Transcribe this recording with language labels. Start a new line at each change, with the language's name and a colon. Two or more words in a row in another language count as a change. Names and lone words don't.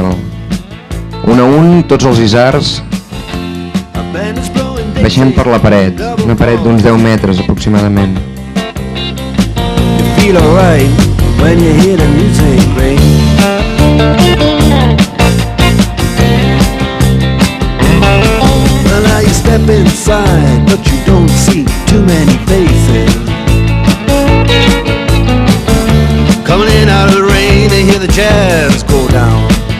Catalan: Un a un, tots els isards baixem per la paret, una paret d'uns 10 metres aproximadament.
English: Step inside, but you don't see too many faces. Coming in out of the rain, they hear the jazz go down.